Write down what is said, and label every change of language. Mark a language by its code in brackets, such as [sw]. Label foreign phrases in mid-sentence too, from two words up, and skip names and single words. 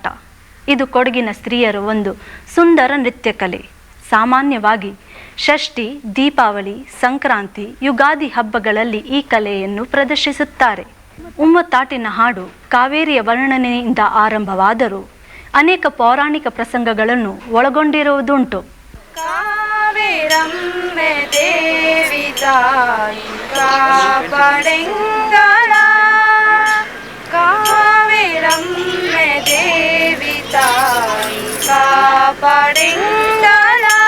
[kn] ಇದು ಕೊಡಗಿನ ಸ್ತ್ರೀಯರು ಒಂದು ಸುಂದರ ನೃತ್ಯ ಕಲೆ. ಸಾಮಾನ್ಯವಾಗಿ ಷಷ್ಠಿ, ದೀಪಾವಳಿ, ಸಂಕ್ರಾಂತಿ, ಯುಗಾದಿ ಹಬ್ಬಗಳಲ್ಲಿ ಈ ಕಲೆಯನ್ನು ಪ್ರದರ್ಶಿಸುತ್ತಾರೆ. ಉಮ್ಮತ್ತಾಟಿನ ಹಾಡು ಕಾವೇರಿಯ ವರ್ಣನೆಯಿಂದ ಆರಂಭವಾದರೂ ಅನೇಕ ಪೌರಾಣಿಕ ಪ್ರಸಂಗಗಳನ್ನು ಒಳಗೊಂಡಿರುವುದುಂಟು. [kfa] ಕಾವೇರಮ್ಮೆ ದೇವಿ ತಾಯಿ ಕಾಪಾಡೆಂಗಳ. ಕಾವೇರಮ್ಮೆ ದೇವಿ ತಾಯಿ ಕಾಪಾಡೆಂಗಳ.